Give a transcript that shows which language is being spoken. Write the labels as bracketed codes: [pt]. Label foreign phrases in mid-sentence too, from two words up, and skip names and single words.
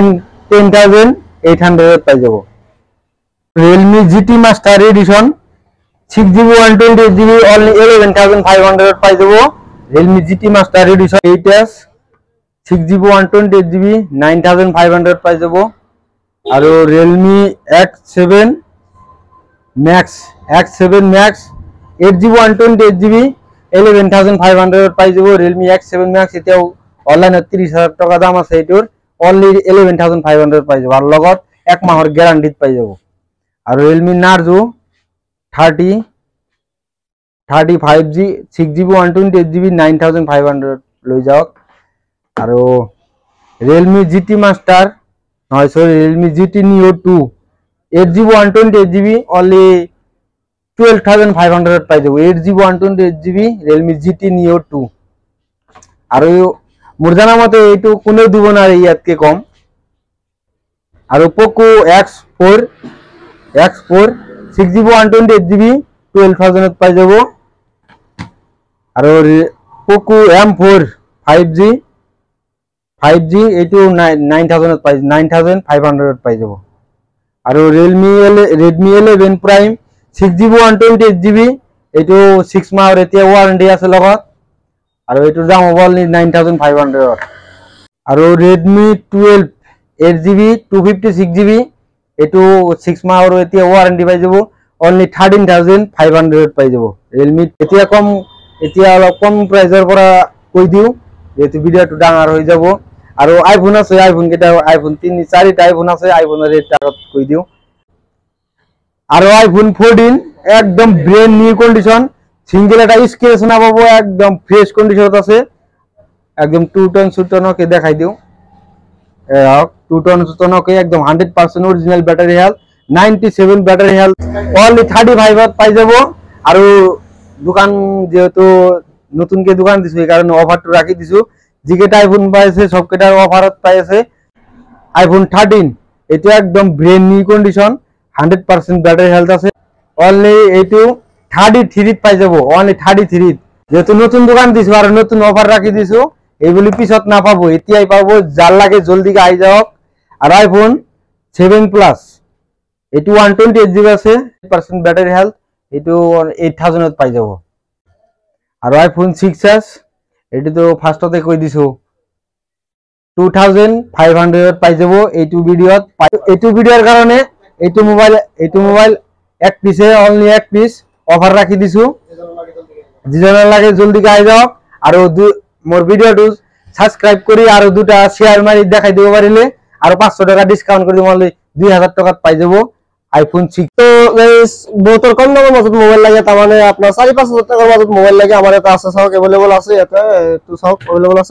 [as] 10800 পাই যাব Realme GT Master Edition 6GB 128GB only 11500 পাই যাব Realme GT Master Edition 8s 6GB 128GB 9500 পাই যাব আর Realme X7 Max 8GB 128GB 11,500 পাই যাব। Realme X7 Max এতিয়াও অনলাইনে 30,000 টাকা দাম আছে, এটোর অনলি 11,500 পাই যাব, আর লগত 1 মাহৰ গ্যারান্টিত পাই যাব। আর Realme Narzo 35G 6GB 128GB 9,500 লৈ যাওক। আর Realme GT Master নহয় সরি Realme GT Neo 2 8GB 128GB only 12,500 পাই যাব। 8GB 128GB Realme GT Neo 2। আর মোর জানা মতে এইটো কোনেও দিব না ইয়াতকে কম। আর Poco X4 6GB 128GB 12,000 পাই যাব। আর Poco M4 5G এইটো 9,500 পাই যাব। আর Redmi 11 Prime 6GB 128GB এইটো 6 মাহৰ এতিয়া ওয়ারেন্টি আছে লগত। আর এইটোৰ দাম হ'ব 9,500। আর Redmi 12 8GB 256GB এইটো 6 মাহৰ এতিয়া ওয়ারেন্টি পাই যাব, অনলি 13,500 পাই যাব। Realme এতিয়া অলপ কম প্রাইসৰ পৰা কৈ দিও, যেহেতু ভিডিওটো ডাঙৰ হৈ যাব। আর আইফোন আছে, আইফোন কেটা আইফোন 3-4টা আইফোন আছে, আইফোনের রেট কৈ দিও। আর আইফোন 14 একদম [en] brand new condition, [as] সিঙ্গেল একটা স্ক্র্যাচ না পাবো, একদম [en] fresh condition [as] আছে। একদম 2 টন সুটনকে দেখাই দিও। 2 টন সুটনকে একদম 100% [en] original battery health, [as] 97 [en] battery health, [as] অনলি 35 পাই যাব। আর দোকান যেহেতু নতুনকে দোকান দিছো এই কারণে অফারটা রাখি দিছো। যেটা আইফোন পাইছে সবকেটার অফারত পাইছে। আইফোন 13 এটা একদম [en] brand new condition, [as] 100% [en] battery health [as] আছে, অনলি এইটো 33 পাই যাব, অনলি 33। যেহেতু নতুন দোকান দিছো আর নতুন অফার রাখি দিছো, এইগুলি পিছত না পাবো, এতিয়াই পাবো। যার লাগে জলদি আই যাওক। আর আইফোন 7 প্লাস এইটো 128GB আছে, 100% [en] battery health, [as] এইটো 8,000 পাই যাব। আর আইফোন 6s এটি তো ফার্স্টতে কৈ দিছো 2,500 পাই যাব। এইটো ভিডিওর কারণে এইটো মোবাইল এক পিসে অনলি এক পিস অফার রাখি দিছো। যেজনের লাগে জলদি আই যাওক। আর মোর ভিডিওটো সাবস্ক্রাইব করি আর দুটা শেয়ার মারি দেখাই দিব পারিলে আর 500 টাকা ডিসকাউন্ট করে দিব, অনলি 2,000 টাকা পাই যাব আইফোন 6। [bn] তো গাইস বহুতর কম দামের মধ্যে মোবাইল লাগে, তার মানে আপনার 4-5 হাজার টাকার মধ্যে মোবাইল লাগে। আমার এটা আছে সব अवेलेबल আছে, এটা একটু সব अवेलेबल আছে।